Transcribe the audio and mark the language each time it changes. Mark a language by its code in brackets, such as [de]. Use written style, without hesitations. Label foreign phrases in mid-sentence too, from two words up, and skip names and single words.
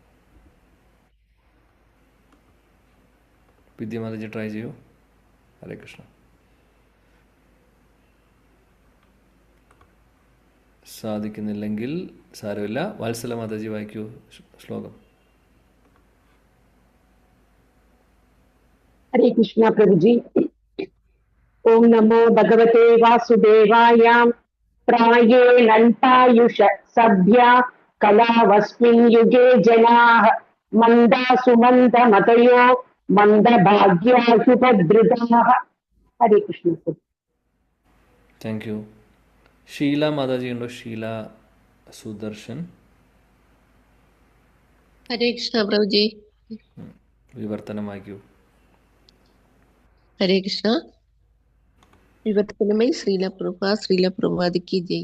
[ml] വിദ്യ മാതാജി ട്രൈ ചെയ്യൂ. ഹരേ കൃഷ്ണ. സാധിക്കുന്നില്ലെങ്കിൽ സാരമില്ല. വാത്സല മാതാജി വായിക്കൂ ശ്ലോകം. [hi] हरे कृष्णा प्रभु जी। [sa] ओम नमो भगवते वासुदेवाय। प्रायेणल्पायुष सभ्या कलावस्मिन् युगे जनाः मन्दा सुमन्दमतयो मन्दभाग्याशुभदृताः। [hi] हरे कृष्ण प्रभु। [en] Thank you. [ml] ഷീല മാതാജി ഉണ്ടോ? ഷീല സുദർശൻ. ഹരേ കൃഷ്ണ പ്രഭുജി. വിവർത്തനം വായിക്കൂ. ഹരേ കൃഷ്ണ. വിവർത്തനമായി ശ്രീല പ്രഭുപാദിക്ക് ജയ്.